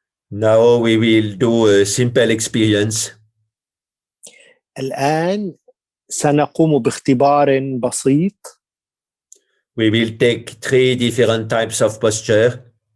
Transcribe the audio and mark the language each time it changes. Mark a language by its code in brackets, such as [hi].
[en] Now we will do a simple experience. [ar] الآن سنقوم باختبار بسيط. [en] We will take 3 different types of posture.